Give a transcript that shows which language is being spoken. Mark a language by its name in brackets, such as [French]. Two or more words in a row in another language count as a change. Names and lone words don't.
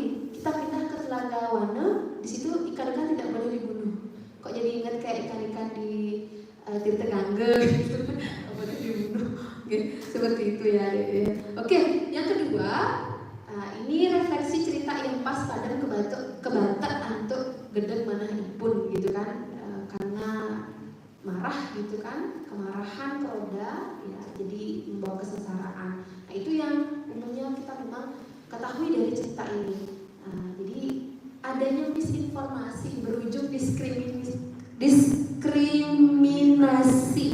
[Indonesian] Kita pindah ke telaga Wana, di situ ikan-ikan tidak boleh dibunuh. Kok jadi ingat kayak ikan-ikan di Tirta Gangga gitu, apalagi dibunuh. Oke, seperti itu ya. Oke, yang kedua, ini refleksi cerita yang pas pada [Balinese] kebatak antuk gedeg manah ipun [Indonesian] gitu kan, karena marah gitu kan, kemarahan keroda ya, jadi membawa kesengsaraan. Nah itu yang umumnya kita memang ketahui dari cerita ini. Jadi adanya misinformasi berujung diskriminasi.